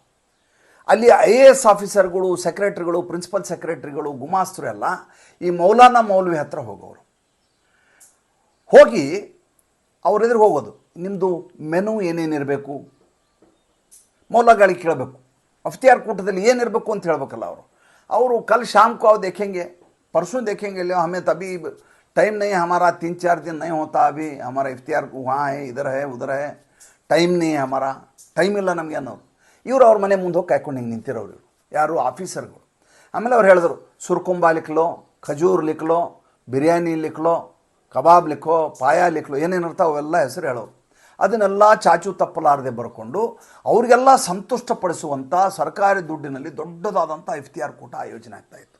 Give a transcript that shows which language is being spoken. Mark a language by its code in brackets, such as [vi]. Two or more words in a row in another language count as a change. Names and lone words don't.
[kn] ಅಲ್ಲಿ IAS ಆಫೀಸರ್ಗಳು, ಸೆಕ್ರೆಟರಿಗಳು, ಪ್ರಿನ್ಸಿಪಲ್ ಸೆಕ್ರೆಟರಿಗಳು, ಗುಮಾಸ್ತರು ಎಲ್ಲ ಈ ಮೌಲ್ವಿ ಹತ್ರ ಹೋಗೋರು. ಹೋಗಿ ಅವ್ರ ಎದುರು ಹೋಗೋದು, ನಿಮ್ಮದು ಮೆನು ಏನೇನಿರಬೇಕು ಮೌಲಗಾಳಿ ಕೇಳಬೇಕು. ಅಫ್ತಿಯಾರ್ ಕೂಟದಲ್ಲಿ ಏನಿರಬೇಕು ಅಂತ ಹೇಳ್ಬೇಕಲ್ಲ ಅವರು [hi] कल शाम को आओ देखेंगे परसों देखेंगे ले हमें तभी टाइम नहीं है हमारा 3-4 दिन नहीं होता अभी हमारा इफ्तियार वहाँ है इधर है उधर है टाइम नी हमारा [kn] ಟೈಮ್ ಇಲ್ಲ ನಮಗೆ ಅನ್ನೋರು. ಇವರು ಅವ್ರ ಮನೆ ಮುಂದೆ ಹೋಗಿ ಕಾಯ್ಕೊಂಡು ಹಿಂಗೆ ನಿಂತಿರೋರು ಇವರು ಯಾರು ಆಫೀಸರ್ಗಳು. ಆಮೇಲೆ ಅವ್ರು ಹೇಳಿದ್ರು [hi] सुरखुंबा लिखलो, खजूर लिखलो, बिरयानी लिखलो, कबाब लिखो, पाया लिखलो, [kn] ಏನೇನಿರ್ತಾವೆ ಅವೆಲ್ಲ ಹೆಸರು ಹೇಳೋರು. ಅದನ್ನೆಲ್ಲ ಚಾಚು ತಪ್ಪಲಾರದೆ ಬರ್ಕೊಂಡು ಅವರಿಗೆಲ್ಲ ಸಂತುಷ್ಟಪಡಿಸುವಂಥ ಸರ್ಕಾರಿ ದುಡ್ಡಿನಲ್ಲಿ ದೊಡ್ಡದಾದಂಥ ಇಫ್ತಿಯಾರ್ ಕೂಟ ಆಯೋಜನೆ ಆಗ್ತಾಯಿತ್ತು.